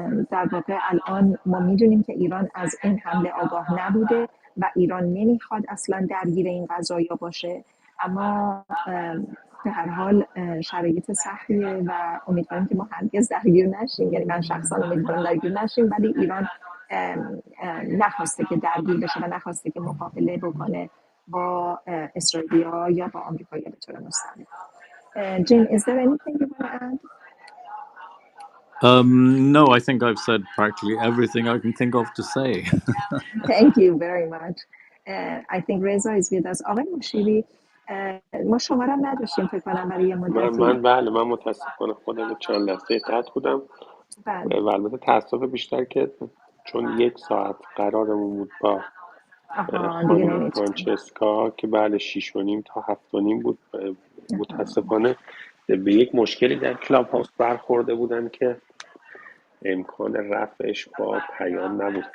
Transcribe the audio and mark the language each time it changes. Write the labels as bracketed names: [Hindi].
[Persian] در واقع الان ما میدونیم که ایران از این حمله آگاه نبوده و ایران نمیخواد اصلا درگیر این قضایا باشه، اما به هر حال شرایط سختیه و امیدواریم که ما هرگز درگیر نشیم، یعنی من شخصا امیدوارم درگیر نشیم، ولی ایران نخواسته که درگیر بشه و نخواسته که مقابله بکنه با اسرائیلیا یا با آمریکایی‌ها به طور مستقیم. [English] Jim, is there anything you want to add? No, I think I've said practically everything I can think of to say. Thank you very much. I think Reza is with us. [Persian] آقای مشیری ما شما را نداشتیم فکر کنم برای یه مدتی. من متاسفانه خودم چند لحظه قطع بودم و البته تاسف بیشتر که چون 1 ساعت قرارمون بود با خانم فرانچسکا که بعد 6:30 تا 7:30 بود، متاسفانه به یک مشکلی در کلاب هاوس برخورده بودن که امکان رفعش با پیام نبود.